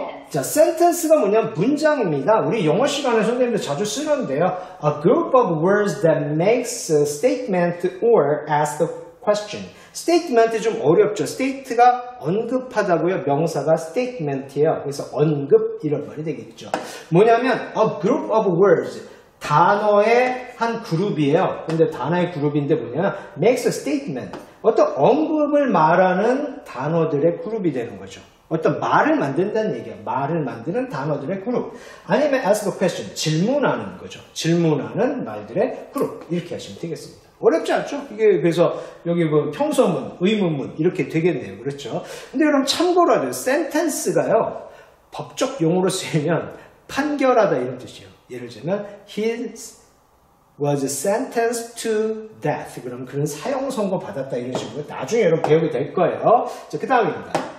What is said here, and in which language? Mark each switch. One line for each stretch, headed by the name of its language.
Korean: 자, sentence가 뭐냐면 문장입니다. 우리 영어 시간에 선생님들 자주 쓰는데요.
English: A group of words that makes a statement or ask a question.
Korean: statement 좀 어렵죠. state가 언급하다고요. 명사가 statement이에요. 그래서 언급 이런 말이 되겠죠. 뭐냐면
English: a group of words
Korean: 단어의 한 그룹이에요. 근데 단어의 그룹인데 뭐냐면
English: makes a statement
Korean: 어떤 언급을 말하는 단어들의 그룹이 되는 거죠. 어떤 말을 만든다는 얘기예요. 말을 만드는 단어들의 그룹. 아니면
English: ask a question,
Korean: 질문하는 거죠. 질문하는 말들의 그룹. 이렇게 하시면 되겠습니다. 어렵지 않죠? 이게 그래서 여기 뭐 평서문, 의문문 이렇게 되겠네요. 그렇죠? 근데 여러분 참고로 하죠. sentence가요. 법적 용어로 쓰이면 판결하다 이런 뜻이에요. 예를 들면
English: he was sentenced to death.
Korean: 그럼 그런 사형 선고 받았다 이런 식으로 나중에 여러분 배우게 될 거예요. 자, 그 다음입니다.